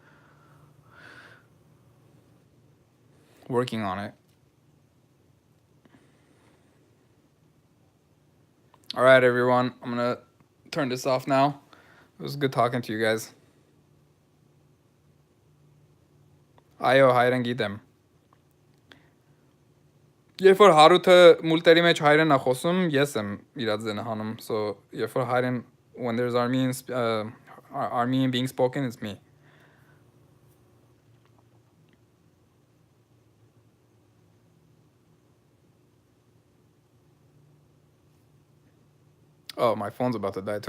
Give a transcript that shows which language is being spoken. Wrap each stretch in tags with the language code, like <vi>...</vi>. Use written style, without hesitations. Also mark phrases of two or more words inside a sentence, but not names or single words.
<en>Working on it. All right, everyone. I'm gonna turn this off now. It was good talking to you guys.</en> <hy>Այո, հայերեն գիտեմ. Երբ որ Հարութը մուլտերի մեջ հայրեն է խոսում, ես եմ իրաց ձենը հանում.</hy> <en>So,</en> <hy>երբ որ հայրեն</hy> <en>when there's Armenian being spoken, it's me. Oh, my phone's about to die too.</en>